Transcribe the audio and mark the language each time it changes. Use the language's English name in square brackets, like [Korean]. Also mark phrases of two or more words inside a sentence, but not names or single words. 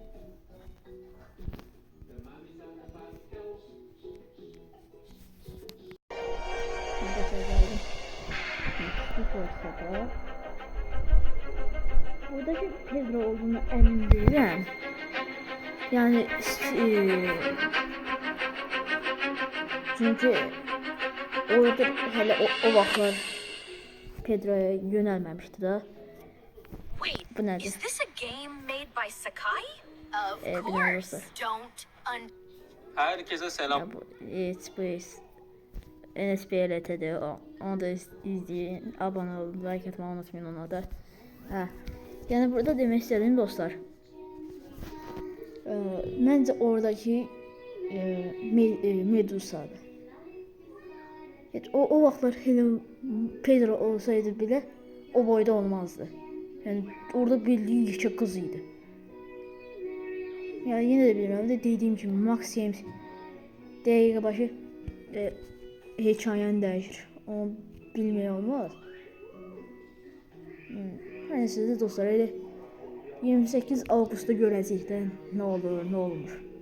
[Turkish] Buradaki Pedro olduğunu emin değilim. Yani çünkü orada hele o vaxtlar Pedro'ya yönelmemişti da. Bu nedir? [English] Is this a game made by Sakai? Of course. Don't [Turkish] Herkese selam. Ya bu NSPLT'de onu da izleyin, abone olun, like atmayı unutmayın ona da. Yani burada demek istediğim dostlar, bence oradaki Medusa'dı. O vaxtlar hele Pedro olsaydı bile o boyda olmazdı. Yani orada bildiğin yekə kız idi. Yani yine de [Azerbaijani] bilmirəm də dediyim kimi Max James dəqiqə başı hekayəni dəyişir. Onu bilmək olmaz. Hani sizdə dostlar elə 28 avqustda görəcəyik də nə olur, nə olmur.